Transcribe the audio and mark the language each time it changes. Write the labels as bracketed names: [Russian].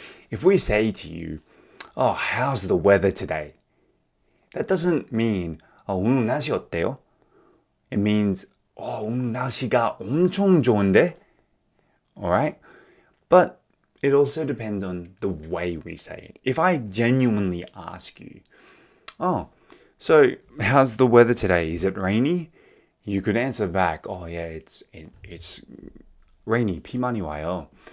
[English] If we say to you, oh, how's the weather today? That doesn't mean, [Korean] 오늘 날씨 어때요? It means, 오늘 날씨가 엄청 좋은데? [English] Alright? But it also depends on the way we say it. If I genuinely ask you, oh, so how's the weather today? Is it rainy? You could answer back, oh yeah, it's rainy, [Korean] 비 많이 와요.